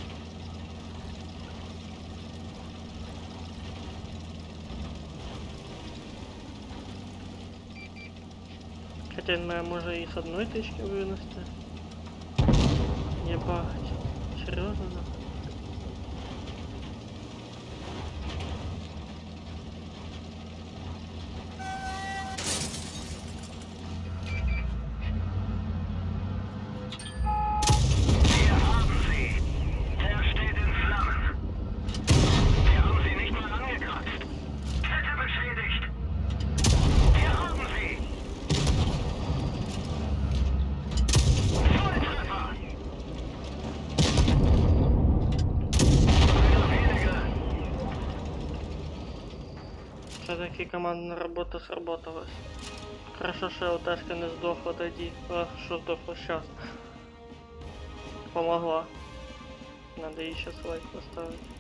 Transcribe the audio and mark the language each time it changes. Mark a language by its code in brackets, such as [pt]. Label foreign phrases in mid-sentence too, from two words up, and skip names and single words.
[ru] Хотя мы може и с одной тычки вынести. Ебать. Серьезно? [de] Wir haben sie! Er steht in Flammen! Wir haben sie nicht mal angekratzt! Kette beschädigt! Wir haben sie! Volltreffer! Einer weniger! [ru] Все-таки командная работа сработалась. Хорошо, что Дашка не сдохла тоді. А, що сдохла сейчас. Помогла. Надо ей сейчас лайк поставить.